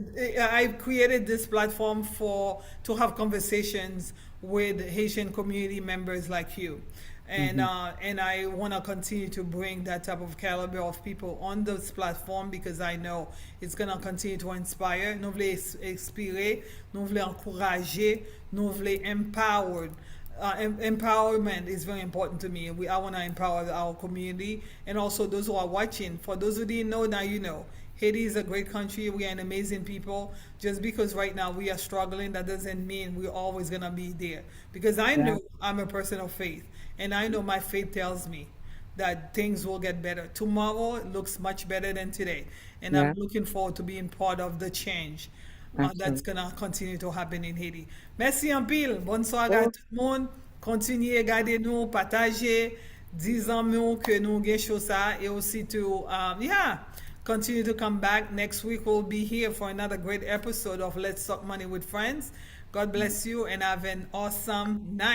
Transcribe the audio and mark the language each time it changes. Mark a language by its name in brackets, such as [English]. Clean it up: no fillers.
[French] oui. [English] I created this platform for to have conversations with Haitian community members like you. And I want to continue to bring that type of caliber of people on this platform because I know it's going to continue to inspire. [French] Nous voulons inspirer, nous voulons encourager, nous voulons empower. [English] Empowerment is very important to me. I want to empower our community and also those who are watching. For those who didn't know, now you know. Haiti is a great country. We are an amazing people. Just because right now we are struggling, that doesn't mean we're always going to be there. Because I Yeah. know I'm a person of faith. And I know my faith tells me that things will get better. Tomorrow looks much better than today. And I'm Yeah. looking forward to being part of the change that's Absolutely. going to continue to happen in Haiti. [French] Merci en pile. Bonne soirée à Oh, tout le monde. Continuez, regardez-nous, partagez, disons-nous que nous avons chose ça et aussi [English] to, yeah, continue to come back. Next week we'll be here for another great episode of Let's Talk Money with Friends. God bless you and have an awesome night.